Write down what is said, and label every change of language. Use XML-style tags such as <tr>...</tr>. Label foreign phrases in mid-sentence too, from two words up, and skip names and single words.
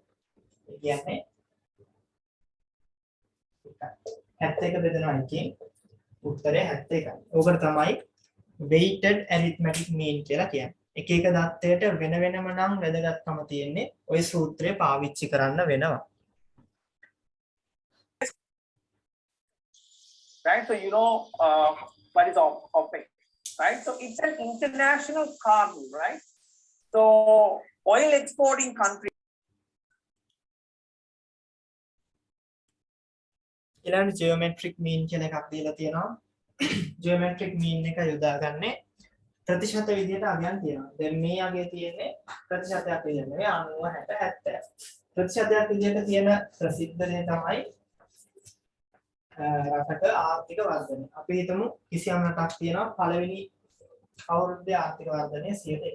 <si>ඒ කියන්නේ 71 බෙදෙනවා එකකින් උත්තරය 71යි. ඕකට තමයි</si> <en>weighted arithmetic mean</en> <si>කියලා කියන්නේ. එක එක දත්තයට වෙන වෙනම නම් වැදගත්කම තියෙන්නේ. ওই සූත්‍රය පාවිච්චි කරන්න වෙනවා.</si> <en>Right, so you know what is OPEC, right? So it's an international cargo, right? So oil exporting country.</en> <si>ඊළඟ</si> <en>geometric mean</en> <si>කියන එකක් දීලා තියෙනවා.</si> <en>geometric mean</en> <si>එක යොදාගන්නේ ප්‍රතිශත විදිහට අගයන් තියෙනවා. දැන් මේ අගය තියෙන්නේ ප්‍රතිශතයක් විදිහට නෙවෙයි 90 60 70. ප්‍රතිශතයක් විදිහට තියෙන ප්‍රසිද්ධ දේ තමයි රටක ආර්ථික වර්ධනය. අපි හිතමු කිසියම් රටක් තියෙනවා පළවෙනි අවුරුද්දේ ආර්ථික වර්ධනය 101යි.</si>